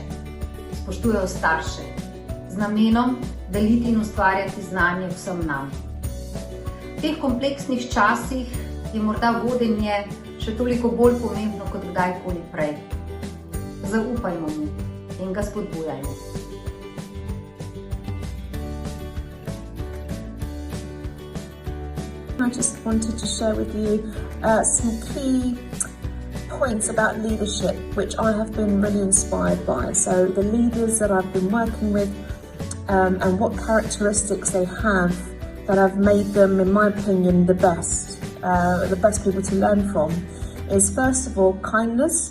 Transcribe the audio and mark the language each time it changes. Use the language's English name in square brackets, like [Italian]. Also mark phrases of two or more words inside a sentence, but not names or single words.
[Slovenian] Spoštujejo starše, z namenom deliti in ustvarjati znanje vsem nam. V teh kompleksnih časih je morda vodenje še toliko bolj pomembno kot kdajkoli prej. Zaupajmo mu in ga spodbujajmo. [English] I just wanted to share with you some key points about leadership which I have been really inspired by. So the leaders that I've been working with and what characteristics they have that have made them, in my opinion, the best people to learn from is, first of all, kindness.